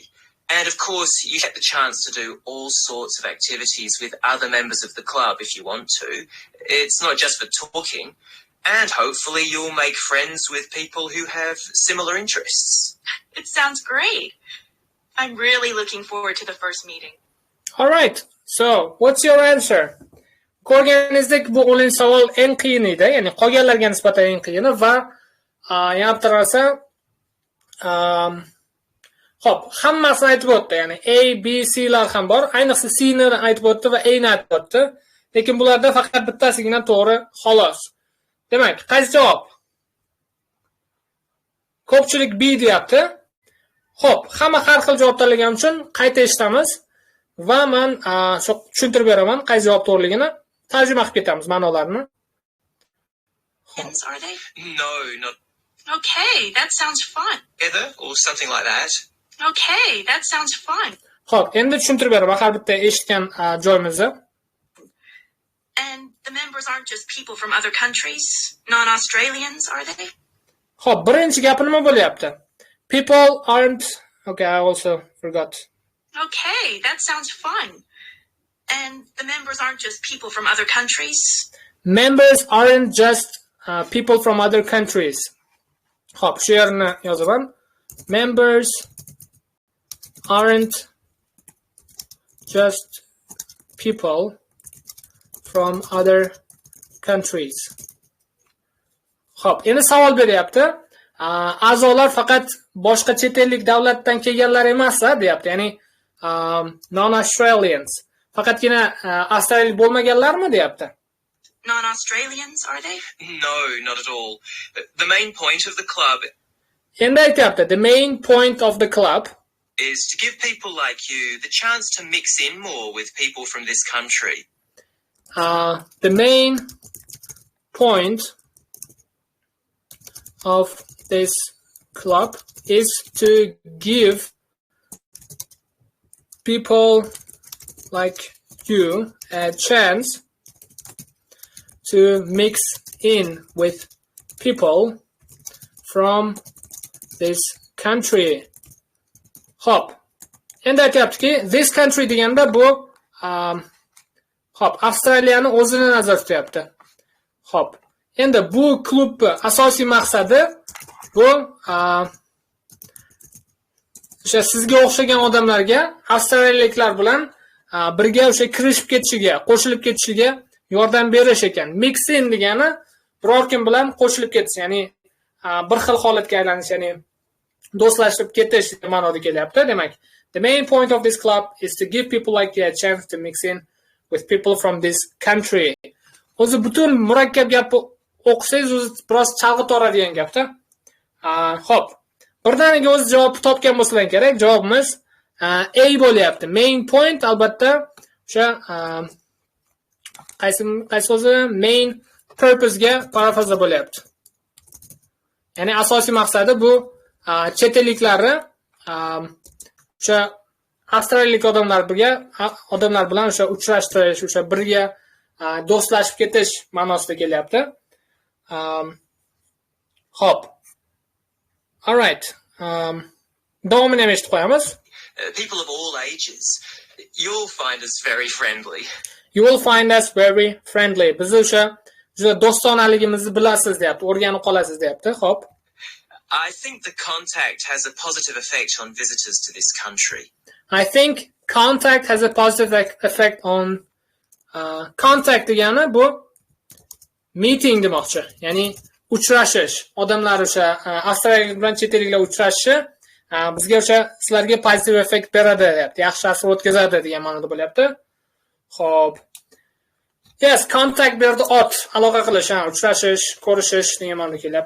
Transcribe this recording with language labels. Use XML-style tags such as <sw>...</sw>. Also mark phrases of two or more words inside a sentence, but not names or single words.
<en>And of course, you get the chance to do all sorts of activities with other members of the club if you want to. It's not just for talking. And hopefully you'll make friends with people who have similar interests. It sounds great. I'm really looking forward to the first meeting. All right. So, what's your answer?</en> <uz>Ko'rganingizdek, bu 10 savol eng qiyin edi, ya'ni qolganlarga nisbatan eng qiyini va yana bitta narsa Xo'p, hammasini aytib o'tdi, ya'ni A, B, C lar ham bor. Ayniqsa C ni aytib o'tdi va A ni aytib o'tdi. Lekin bularda faqat bittasigina to'g'ri, xolos. Demak, qaysi javob? Ko'pchilik B deyapti. Xo'p, hamma har xil javob tanlagan uchun qayta eshitamiz va men tushuntirib beraman qaysi javob to'g'riligini. Tarjima qilib ketamiz ma'nolarini.</uz> <en>Are they? No, not Okay, that sounds fun. together or something like that. Okay, that sounds fun.</en> <uz>Xo'p, endi tushuntirib beraman har bitta eshitgan joyimizni.</uz> <en>And the members aren't just people from other countries, non-Australians, are they?</en> <uz>Xo'p, birinchi gapi nima bo'lyapti?</uz> <en>People aren't... Okay, I also forgot. Okay, that sounds fun. And the members aren't just people from other countries. Members aren't just people from other countries.</en> <uz>Xo'p, shu yerni yozaman.</uz> <en>Members aren't just people from other countries.</en> <uz>Xo'p, endi savol beryapti. A'zolar faqat boshqa chet ellik davlatdan kelganlar emas-a, deyapti. Ya'ni non-Australians. Faqatgina avstraliyalik bo'lmaganlarmi, deyapti.</uz> <en>Non-Australians, are they? No, not at all. The main point of the club</en> <uz>Endi aytyapti,</uz> <en>the main point of the club is to give people like you the chance to mix in more with people from this country. The main point of this club is to give people like you a chance to mix in with people from this country.</en> <uz>Hop. Endi aytyaptiki,</uz> <en>this country</en> <uz>deganda bu hop, Avstraliyani o'zini nazarda tutyapti. Hop. Endi bu klubni asosiy maqsadi bu o'sha sizga o'xshagan odamlarga avstraliyaliklar bilan birga o'sha kirishib ketishiga, qo'shilib ketishiga yordam berish ekan. Mixing degani biror kim bilan qo'shilib ketish, ya'ni bir xil holatga aylanish, ya'ni do'stlashib ketish ma'noda kelyapti. Demak,</uz> <en>the main point of this club is to give people like you a chance to mix in with people from this country.</en> <uz>O'zi butun murakkab gapni o'qisangiz o'zi biroz chalg'ib toradigan gapda. Xo'p. Birdaniga o'zi javobni topgan bo'lsalaring kerak. Javobimiz A bo'lyapti.</uz> <en>Main point</en> <uz>albatta o'sha qaysi o'zi</uz> <en>main purpose</en> <uz>ga parafraza bo'lyapti. Ya'ni asosiy maqsadi bu chet elliklarni o'sha avstraliyalik odamlar bilan o'sha uchrashtirish, o'sha birga do'stlashib ketish ma'nosida kelyapti. Hop.</uz> <en>All right.</en> <uz>Davomini ham eshitib qo'yamiz.</uz> <en>People of all ages. You'll find us very friendly. You will find us very friendly.</en> <uz>Biz o'sha juda do'stonaligimizni bilasiz deyapti, o'rganib qolasiz deyapti. Hop.</uz> <en>I think the contact has a positive effect on visitors to this country. I think contact has a positive effect on contact</en> <uz>degani bu meeting demoqchi. Ya'ni uchrashish. Odamlar o'sha avstraliyalik bilan chet elliklar uchrashishi bizga o'sha sizlarga pozitiv effekt beradi deyapti. Yaxshi ta'sir o'tkazadi degan ma'noda bo'lyapti. Xo'p. Yes, contact berdi aloqa qilish, uchrashish, ko'rishish degan ma'noda kelyapti.</uz>